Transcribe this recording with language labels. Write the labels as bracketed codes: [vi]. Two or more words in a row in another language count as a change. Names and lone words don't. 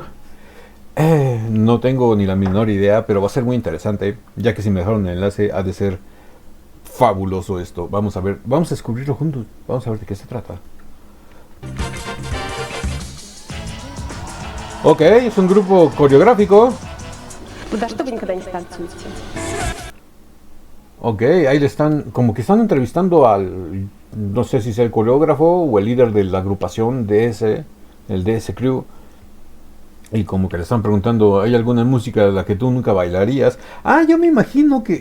[es] No tengo ni la menor idea, pero va a ser muy interesante, ya que si me dejaron el enlace ha de ser fabuloso esto. Vamos a ver, vamos a descubrirlo juntos, vamos a ver de qué se trata. Ok, es un grupo coreográfico. [ru] Вы да что вы никогда не станцуете? [es] Ok, ahí le están, como que están entrevistando al, no sé si es el coreógrafo o el líder de la agrupación DS, el DS Crew. Y como que le están preguntando, ¿hay alguna música de la que tú nunca bailarías? Ah, yo me imagino que...